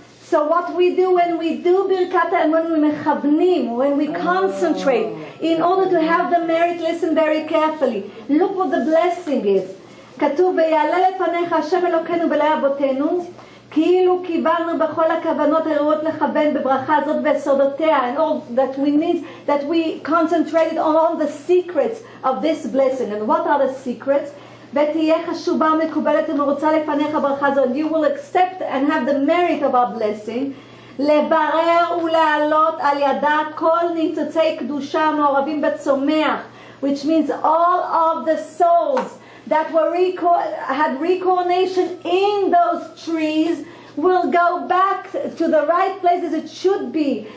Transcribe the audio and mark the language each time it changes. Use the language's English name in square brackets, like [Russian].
[English] So what we do when we do birkat and when we mechavnim, when we concentrate, in order to have the merit, listen very carefully. Look what the blessing is. [Hebrew] כתוב, ויעלה לפניך השם אלוקינו בלב אבותינו, כאילו קיבלנו בכל הכוונות הראויות לכוון בברכה הזאת ויסודותיה, [English] and all that we need, that we concentrated on all the secrets of this blessing. And what are the secrets? [Hebrew] ותהיה חשובה ומקובלת ומרוצה לפניך ברכה זו, [English] and you will accept and have the merit of our blessing, [Hebrew] לברר ולהעלות על ידה כל ניצוצי קדושה המעורבים בצומח, [English] which means all of the souls that were had reincarnation in those trees will go back to the right places it should be.